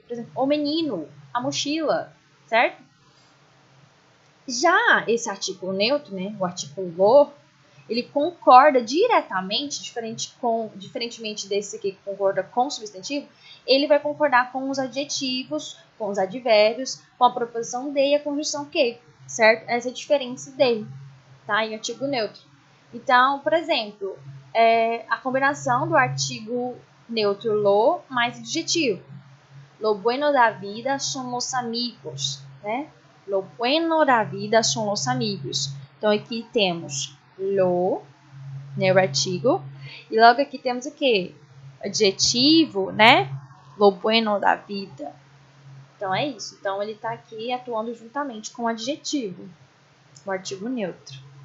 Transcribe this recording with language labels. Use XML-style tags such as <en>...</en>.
<pt>Por exemplo, o menino, a mochila, certo? Já esse artículo neutro, né, o artículo lo, ele concorda diretamente, diferentemente desse aqui que concorda com o substantivo, ele vai concordar com os adjetivos, com os advérbios, com a proposição de e a conjunção que, certo? Essa é a diferença dele, tá? Em artigo neutro. Então, por exemplo, a combinação do artigo neutro lo mais adjetivo.</pt> <es>Lo bueno da vida son los amigos, né? Lo bueno da vida son los amigos.</es> <pt>Então, aqui temos lo, né, o artigo. E logo aqui temos o quê? Adjetivo, né? Lo bueno da vida. Então, é isso. Então, ele está aqui atuando juntamente com o adjetivo, o artigo neutro.</pt>